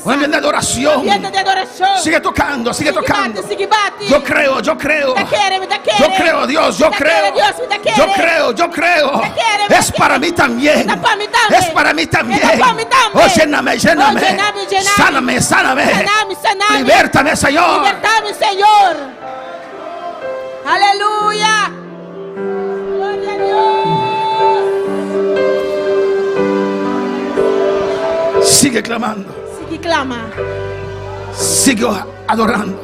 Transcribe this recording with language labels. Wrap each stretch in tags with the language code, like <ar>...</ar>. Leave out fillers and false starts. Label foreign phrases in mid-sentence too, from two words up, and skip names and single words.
<es>Un ambiente de adoración. Ambiente de adoración. Sigue tocando, sigue tocando. Bate, sigue bate. Yo creo, yo creo. Te quiere, te quiere. Yo creo, Dios, yo Te creo. quiere, Dios, te quiere. Yo creo, yo creo. Te quiere, te Es para mí también. Es para mí también. Es para mí también. Es para mí también. Oh, lléname, lléname. Oh, lléname, lléname. Sáname, sáname. Saname, saname. Libértame, Señor. Libertame, Señor. Aleluya. Gloria a Dios. Sigue clamando. Sigue clama. Sigue adorando.</es>